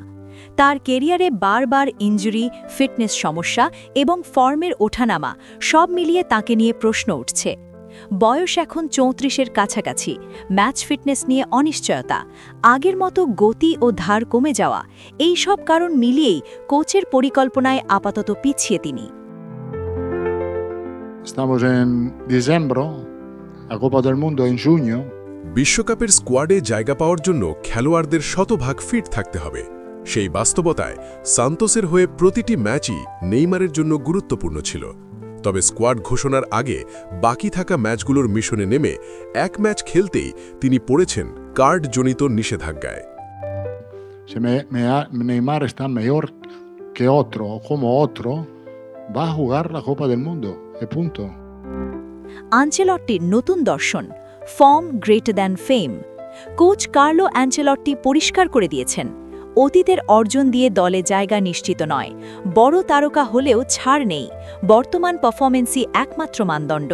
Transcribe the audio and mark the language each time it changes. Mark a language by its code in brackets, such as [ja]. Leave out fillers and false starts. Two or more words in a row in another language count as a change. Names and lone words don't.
[bn] তার কেরিয়ারে বারবার ইনজুরি, ফিটনেস সমস্যা এবং ফর্মের ওঠানামা সব মিলিয়ে তাকে নিয়ে প্রশ্ন উঠছে। বয়স এখন 34-এর কাছাকাছি, ম্যাচ ফিটনেস নিয়ে অনিশ্চয়তা, আগের মতো গতি ও ধার কমে যাওয়া, এই সব কারণ মিলিয়েই কোচের পরিকল্পনায় আপাতত পিছিয়ে তিনি। [es] Estamos en diciembre, la Copa del Mundo en junio. [bn] বিশ্বকাপের স্কোয়াডে জায়গা পাওয়ার জন্য খেলোয়াড়দের শতভাগ ফিট থাকতে হবে। সেই বাস্তবতায় সান্তোসের হয়ে প্রতিটি ম্যাচই নেইমারের জন্য গুরুত্বপূর্ণ ছিল। তবে স্কোয়াড ঘোষণার আগে বাকি থাকা ম্যাচগুলোর মিশনে নেমে এক ম্যাচ খেলতেই তিনি পড়েছেন কার্ডজনিত নিষেধাজ্ঞায়। [es] Neymar está mejor que otro, como otro, va a jugar la Copa del Mundo, punto. [bn] আঞ্চেলট্টির নতুন দর্শন, [en] form greater than fame. [bn] কোচ কার্লো অ্যাঞ্চেলট্টি পরিষ্কার করে দিয়েছেন, অতীতের অর্জন দিয়ে দলে জায়গা নিশ্চিত নয়, বড় তারকা হলেও ছাড় নেই, বর্তমান পারফরম্যান্সই একমাত্র মানদণ্ড।